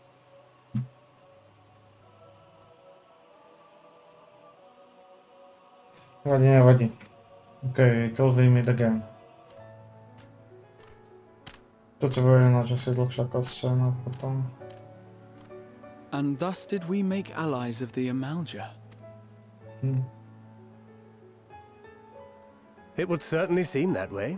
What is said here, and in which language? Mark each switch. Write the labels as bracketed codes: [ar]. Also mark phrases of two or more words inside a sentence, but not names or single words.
[sk] Nevadí. [en] Okay, till we meet again. [sk] Toto bude ináč asi dlhšia cutscéna potom. [en] And thus did we make allies of the Amalja. It would certainly seem that way.